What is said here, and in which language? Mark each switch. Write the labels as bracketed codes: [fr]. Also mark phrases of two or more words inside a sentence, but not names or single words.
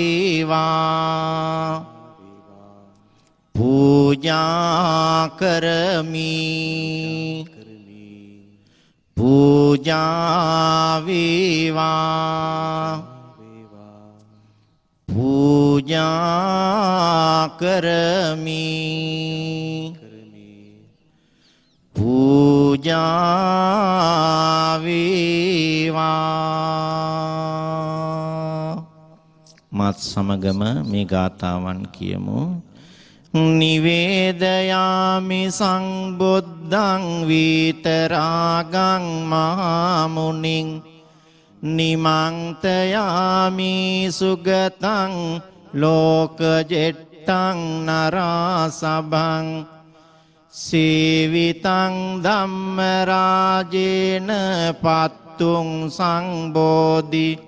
[si] වේවා පූජා කරමි පූජා වේවා පූජා කරමි පූජා වේවා. මත් සමගම මේ ගාථාවන් කියමු. [pi] නිවේදයාමි සංබුද්ධං විතරාගං මහමුනිං නිමන්තයාමි සුගතං ලෝකජෙට්ටං නරාසභං සේවිතං ධම්ම රාජේන පත්තුං සංබෝධි